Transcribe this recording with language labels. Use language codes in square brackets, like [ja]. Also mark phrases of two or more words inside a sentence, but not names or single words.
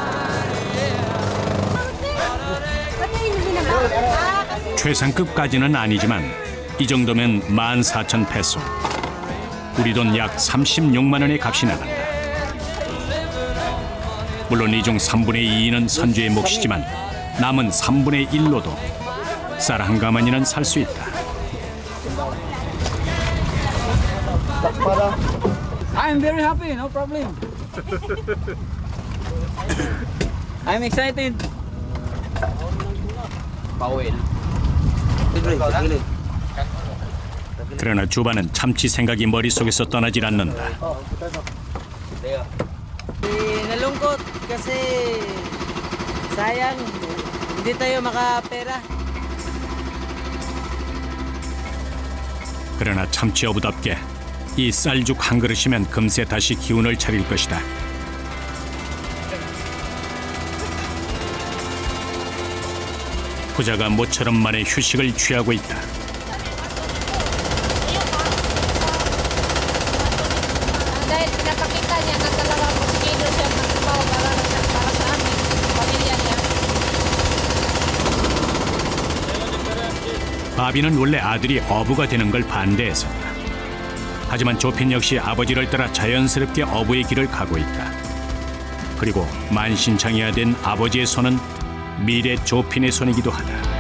[ko] 최상급까지는 아니지만 이 정도면 14,000페소. 우리 돈 약 36만 원의 값이 나간다. 물론 이 중 3분의 2는 선주의 몫이지만 남은 3분의 1로도 쌀 한 가마니는 살 수 있다. [en] I'm very happy, no problem. I'm excited. [ko] 그러나 주반은 참치 생각이 머릿속에서 떠나질 않는다. [tl] Nalungkot kasi sayang hindi tayo makapera. [ko] 그러나 참치 어부답게 이 쌀죽 한 그릇이면 금세 다시 기운을 차릴 것이다. 부자가 모처럼 만에 휴식을 취하고 있다. [tl] Dahil pinapakita niya na talagang posible siya magtrabaho para sa amin, pamilya niya. [ko] 바비는 원래 아들이 어부가 되는 걸 반대했었다. 하지만 조핀 역시 아버지를 따라 자연스럽게 어부의 길을 가고 있다. 그리고 만신창이가 된 아버지의 손은 미래 조핀의 손이기도 하다.